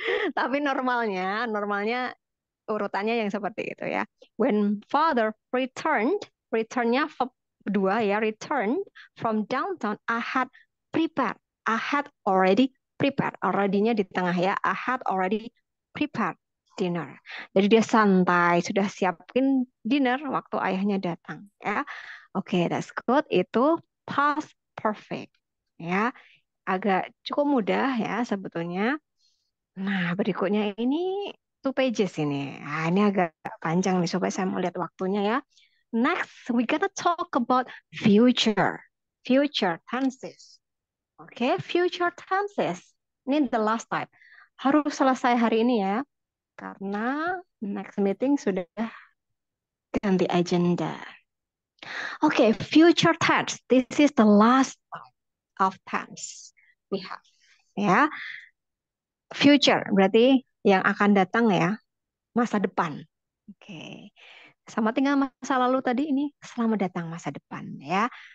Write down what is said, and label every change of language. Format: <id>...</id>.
<id>Tapi normalnya urutannya yang seperti itu ya.</id> <en>When father returned,</en> <id>returnnya verb 2 ya,</id> <en>return from downtown, I had prepared. I had already prepared.</en> <id>Already-nya di tengah ya.</id> <en>I had already prepared dinner.</en> <id>Jadi dia santai, sudah siapin dinner waktu ayahnya datang ya.</id> <en>Oke, that's good.</en> <id>Itu past perfect ya. Agak cukup mudah ya sebetulnya. Nah, berikutnya ini 2 pages ini. Nah, ini agak panjang nih, supaya saya mau lihat waktunya ya.</id> <en>Next, we gonna talk about future. Future tenses. Oke, future tenses. Ini the last type.</en> <id>Harus selesai hari ini ya. Karena next meeting sudah ganti agenda.</id> <en>Oke, future tense. This is the last of tense we have.</en> <id>Ya, future berarti yang akan datang ya, masa depan. Oke. Sama tinggal masa lalu tadi, ini selamat datang masa depan ya.</id>